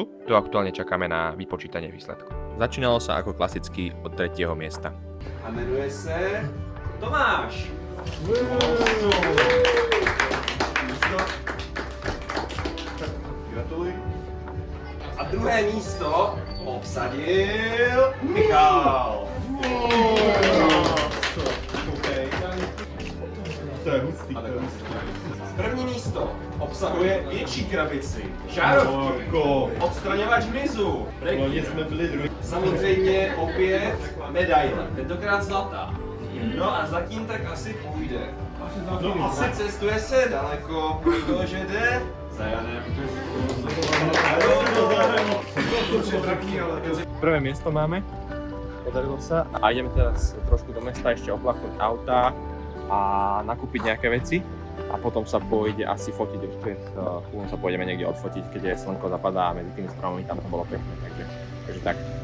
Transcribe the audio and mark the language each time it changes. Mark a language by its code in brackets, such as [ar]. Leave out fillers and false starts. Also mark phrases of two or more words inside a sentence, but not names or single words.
[sk] Tu aktuálne čakáme na vypočítanie výsledkov. Začínalo sa ako klasicky od 3. miesta. [cs] A jmenuje se Tomáš. Gratuluj. A druhé místo obsadil Michal. To je hustý. První místo obsahuje větší krabici, žárovky, odstraňovač hmyzu, Loni jsme byli druhý. samozřejmě opět medaile, tentokrát zlatá. No a zatím tak asi půjde. Asi cestuje se daleko, protože jde za Janem. [sk] Prvé miesto máme, podarilo sa a ideme teraz trošku do mesta ešte oplachnúť auta a nakúpiť nejaké veci a potom sa pôjde asi fotiť ešte, potom sa pôjdeme niekde odfotiť, keď je slnko zapadá a medzi tými stromami tam to bolo pekné, takže tak.